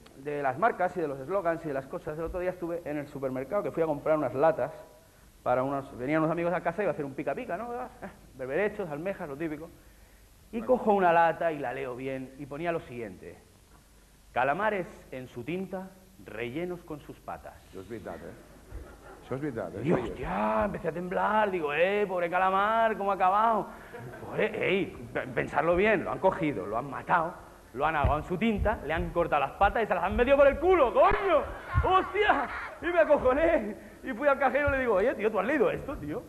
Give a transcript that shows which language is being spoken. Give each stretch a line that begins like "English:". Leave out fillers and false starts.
Spanish: de las marcas y de los eslogans y de las cosas. El otro día estuve en el supermercado que fui a comprar unas latas para venían unos amigos a casa y iba a hacer un pica-pica, ¿no? Berberechos, almejas, lo típico. Y cojo una lata y la leo bien y ponía lo siguiente: calamares en su tinta, rellenos con sus patas.
Catalan: Això és veritat, Això és veritat,
Spanish: Y hostia, empecé a temblar, digo, pobre calamar, ¿cómo ha acabado? Pobre, pensarlo bien, lo han cogido, lo han matado, lo han ahogado en su tinta, le han cortado las patas y se las han metido por el culo, coño. ¡Hostia! Y me acojoné y fui al cajero y le digo, oye, tío, ¿tú has leído esto, tío?